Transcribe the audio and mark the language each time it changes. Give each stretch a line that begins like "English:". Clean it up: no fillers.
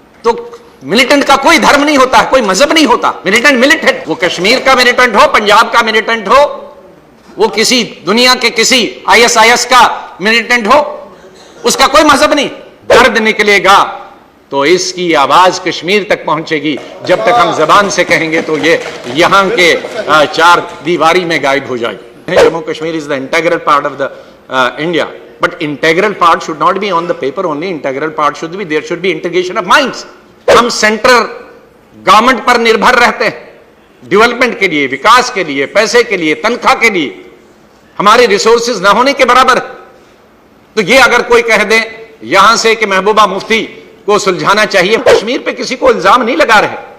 Urdu: تو ملیٹنٹ کا کوئی دھرم نہیں ہوتا, کوئی مذہب نہیں ہوتا. ملیٹنٹ ملیٹنٹ, وہ کشمیر کا ملیٹنٹ ہو, پنجاب کا ملیٹنٹ ہو, وہ کسی دنیا کے کسی ISIS کا ملیٹنٹ ہو, اس کا کوئی مذہب نہیں. درد نکلے گا تو اس کی آواز کشمیر تک پہنچے گی. جب تک ہم زبان سے کہیں گے تو یہ یہاں کے چار دیواری میں غائب ہو جائے گی.
English: Jammu Kashmir is the integral part of the India, but integral part should not be on the paper only. Integral part should be, there should be integration of minds.
Urdu: ہم سینٹرل گورنمنٹ پر نربھر رہتے ہیں ڈیولپمنٹ کے لیے, وکاس کے لیے, پیسے کے لیے, تنخواہ کے لیے. ہمارے ریسورسز نہ ہونے کے برابر. تو یہ اگر کوئی کہہ دے یہاں سے کہ محبوبہ مفتی کو سلجھانا چاہیے, کشمیر پہ کسی کو الزام نہیں لگا رہے.